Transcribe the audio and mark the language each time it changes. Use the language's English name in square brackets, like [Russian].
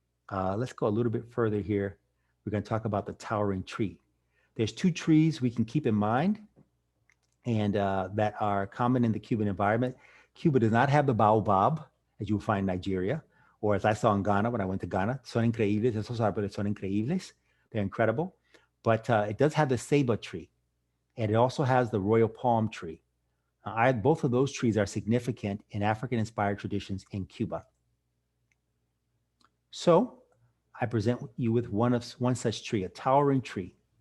[English] Let's go a little bit further here. We're going to talk about the towering tree. There's two trees we can keep in mind and that are common in the Cuban environment. Cuba does not have the baobab, as you will find in Nigeria, or as I saw in Ghana when I went to Ghana. [Spanish] Son increíbles, esos árboles son increíbles. [English] They're incredible. But it does have the ceiba tree, and it also has the royal palm tree. Both of those trees are significant in African-inspired traditions in Cuba. So I present you with one such tree, a towering tree.